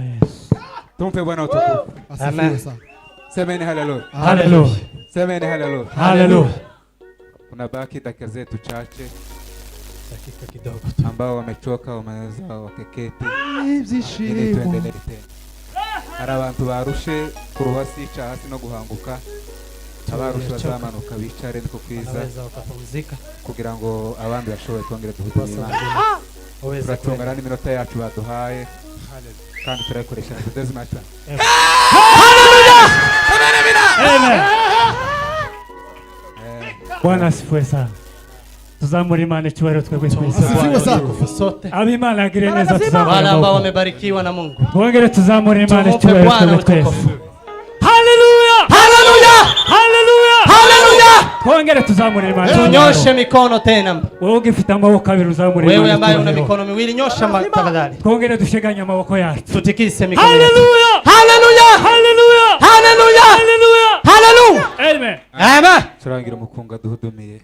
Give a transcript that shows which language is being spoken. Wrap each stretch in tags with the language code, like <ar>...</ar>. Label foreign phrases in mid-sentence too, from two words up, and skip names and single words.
<sw>Tumpe Bwana utukufu. Amen. Semeni haleluya. Haleluya. Semeni haleluya. Haleluya. Unabaki dakika zetu chache Dakika kidogo ambao wamechoka wameweza wakeketi</sw> <rw>Byishimo.</rw> <sw>ili tuendelee tena.</sw> <rw>Hari abantu barushe kuruha sica hasi no guhanguka. Abarushe bazamanuka bicare niko kwiza</rw> <sw>Wanaweza wakapumzika</sw> <rw>kugira ngo abandi bashobore twongere duhudure Imana.</rw> <sw>waweze</sw> <rw>Turatungana n'iminota yacu baduhaye kandi turayikoresha tudeze mata.</rw> <sw>Amen. Bwana asifiwe sana.</sw> <rw>Tuzamure Imana icyubahiro twebwe twese.</rw> <sw>sote.</sw> <rw>Abimana agire neza</rw> <sw>Wale</sw> <rw>tuzamure.</rw> <sw>ambao wamebarikiwa na Mungu.</sw> <rw>Twongere tuzamure Imana Tumupe icyubahiro</rw> <sw>Bwana</sw> <rw>twebwe twese.</rw> <sw>utukufu. Haleluya. Haleluya! Haleluya. Haleluya!</sw> <rw>Twongere tuzamure Imana.</rw> <sw>Tunyoshe mikono tena.</sw> <rw>Wewe ugifite amaboko abiri uzamure Imana.</rw> <sw>Wewe ambaye una</sw> <rw>icyubahiro.</rw> <sw>mikono miwili nyosha tafadhali.</sw> <rw>Twongere dusheganye amaboko yacu.</rw> <sw>Tutikise mikono. yetu. Haleluya. Haleluya! Haleluya. Haleluya! Haleluya. Haleluya! Amen. Amen.</sw> <rw>Turangira umukunga duhudumiye.</rw>